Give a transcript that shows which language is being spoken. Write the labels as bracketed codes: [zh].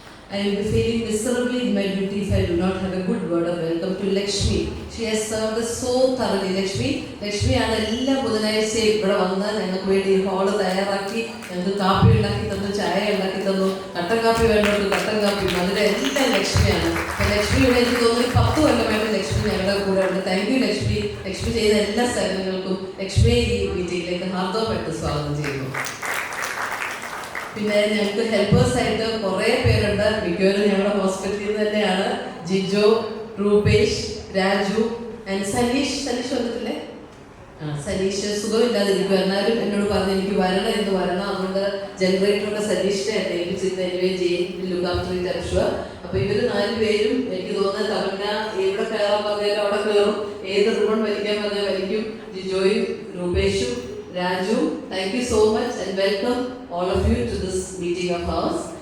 [en] I will be feeling miserably in my duty if I do not have a good word of welcome to Lakshmi. She has served us so thoroughly. [ml] Lakshmi ആണ് എല്ലാ ബുധനാഴ്ചയും ഇവിടെ വന്ന് ഞങ്ങൾക്ക് വേണ്ടി hall തയ്യാറാക്കി ഞങ്ങൾക്ക് കാപ്പി ഉണ്ടാക്കി തന്നു, ചായ ഉണ്ടാക്കി തന്നു, കട്ടൻ കാപ്പി വേണ്ടവർക്ക് കട്ടൻ കാപ്പി, അതിൻ്റെ എല്ലാം ലക്ഷ്മിയാണ്. അപ്പോൾ ലക്ഷ്മിയുടെ എനിക്ക് തോന്നുന്നു 10 കൊല്ലമായിട്ട് ലക്ഷ്മി ഞങ്ങളുടെ കൂടെ ഉണ്ട്. Thank you Lakshmi. ലക്ഷ്മി ചെയ്ത എല്ലാ സേവനങ്ങൾക്കും ലക്ഷ്മിയെ ഈ മീറ്റിംഗിലേക്ക് ഹാർദവമായിട്ട് സ്വാഗതം ചെയ്യുന്നു. പിന്നെ ഞങ്ങൾക്ക് ഹെൽപ്പേഴ്സായിട്ട് കുറേ പേരുണ്ട്. മിക്കവരും ഞങ്ങളുടെ ഹോസ്പിറ്റലിൽ നിന്ന് തന്നെയാണ്. ജിജോ, രൂപേഷ്, രാജു ആൻഡ് സനീഷ് വന്നിട്ടില്ലേ? സനീഷ് സുഖമില്ലാതിരിക്കും. എന്നാലും എന്നോട് പറഞ്ഞു എനിക്ക് വരണം എന്ന് വരണം. അതുകൊണ്ട് ജനറേറ്ററൊക്കെ സനീഷിനെ ഏൽപ്പിച്ചിരുന്ന ലുക്കാഫ്റ്റർ. അപ്പോൾ ഇവർ 4 പേരും എനിക്ക് തോന്നുന്നത് തവണ എവിടെ കയറാൻ പറഞ്ഞാലും അവിടെ കയറും, ഏത് റിബൺ വലിക്കാൻ പറഞ്ഞാൽ വലിക്കും. [en] ജിജോയും രൂപേഷും Raju, thank you so much and welcome all of you to this meeting of ours.